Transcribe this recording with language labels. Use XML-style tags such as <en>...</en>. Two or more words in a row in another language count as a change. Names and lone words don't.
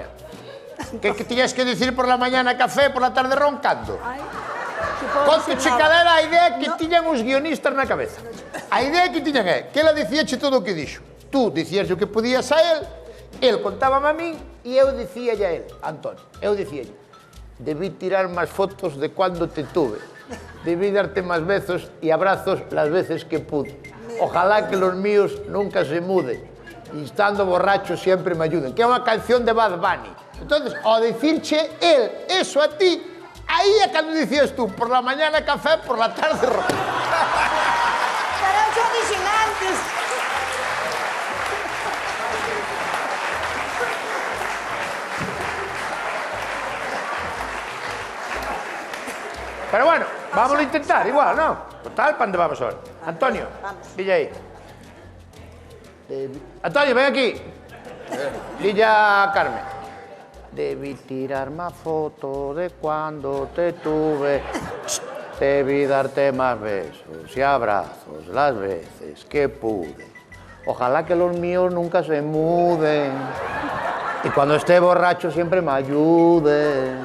<gl>Que tiñas que dicir</gl> <es>por la mañana café, por la tarde roncando?</es> <gl>Conto che calera a idea que tiñan os guionistas na cabeza. A idea que tiñan é que ela dicíache todo o que dixo. Tú dicías o que podías a el contábame a min e eu dicíalle a el, Antonio, eu dicíalle, debí tirar máis fotos</gl> <es>de cuando te tuve. Debí darte</es> <gl>máis besos e abrazos</gl> <es>las veces que pude. Ojalá que los míos nunca se muden. Y estando borracho siempre me ayuden.</es> <gl>Que é unha canción de Bad Bunny. Entonces, ao dicirche el eso a ti, aí é cando dicías tú,</gl> <es>por la mañana café, por la tarde ron.</es> <gl>Pero eu xa dixen antes.</gl> <es>Pero bueno, vámonos a intentar igual, ¿no? Total, ¿para dónde vamos ahora?</es> <gl>Antonio, dille aí. Antonio, ven aquí. Dille a Carmen.</gl> <es>Debí tirar más fotos de cuando te tuve. Debí darte más besos y abrazos las veces que pude. Ojalá que los míos nunca se muden. Y cuando esté borracho siempre me ayuden.</es>